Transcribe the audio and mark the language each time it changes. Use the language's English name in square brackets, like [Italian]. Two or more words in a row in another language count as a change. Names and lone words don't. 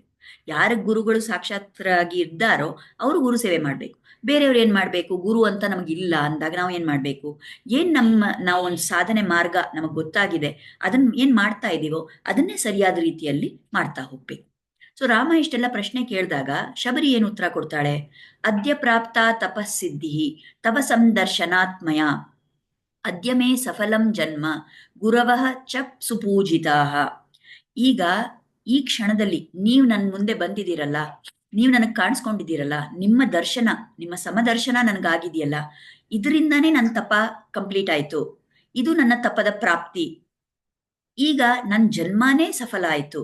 [Kannada] ಯಾರ ಗುರುಗಳು ಸಾಕ್ಷಾತ್ರಾಗಿ ಇದ್ದಾರೋ ಅವರು ಗುರು ಸೇವೆ ಮಾಡ್ಬೇಕು. ಬೇರೆಯವ್ರು ಏನ್ ಮಾಡ್ಬೇಕು, ಗುರು ಅಂತ ನಮಗಿಲ್ಲ ಅಂದಾಗ ನಾವು ಏನ್ ಮಾಡ್ಬೇಕು, ನಾವು ಒಂದು ಸಾಧನೆ ಮಾರ್ಗ ನಮಗ್ ಗೊತ್ತಾಗಿದೆ, ಅದನ್ನ ಏನ್ ಮಾಡ್ತಾ ಇದೀವೋ ಅದನ್ನೇ ಸರಿಯಾದ ರೀತಿಯಲ್ಲಿ ಮಾಡ್ತಾ ಹೋಗ್ಬೇಕು. ಸೊ ರಾಮ ಇಷ್ಟೆಲ್ಲ ಪ್ರಶ್ನೆ ಕೇಳಿದಾಗ ಶಬರಿ ಏನು ಉತ್ತರ ಕೊಡ್ತಾಳೆ, [Sanskrit] ಅದ್ಯ ಪ್ರಾಪ್ತ ತಪಸ್ಸಿದ್ಧಿ ತವ ಸಂದರ್ಶನಾತ್ಮಯ, ಅದ್ಯ ಮೇ ಸಫಲಂ ಜನ್ಮ ಗುರವಃ ಚ ಸುಪೂಜಿತಾ. [Kannada] ಈಗ ಈ ಕ್ಷಣದಲ್ಲಿ ನೀವು ನನ್ನ ಮುಂದೆ ಬಂದಿದ್ದೀರಲ್ಲ, ನೀವು ನನಗೆ ಕಾಣಿಸ್ಕೊಂಡಿದ್ದೀರಲ್ಲ, ನಿಮ್ಮ ದರ್ಶನ, ನಿಮ್ಮ ಸಮದರ್ಶನ ನನಗಾಗಿದೆಯಲ್ಲ, ಇದರಿಂದಾನೇ ನನ್ನ ತಪ ಕಂಪ್ಲೀಟ್ ಆಯ್ತು. ಇದು ನನ್ನ ತಪದ ಪ್ರಾಪ್ತಿ. ಈಗ ನನ್ನ ಜನ್ಮನೇ ಸಫಲ ಆಯ್ತು.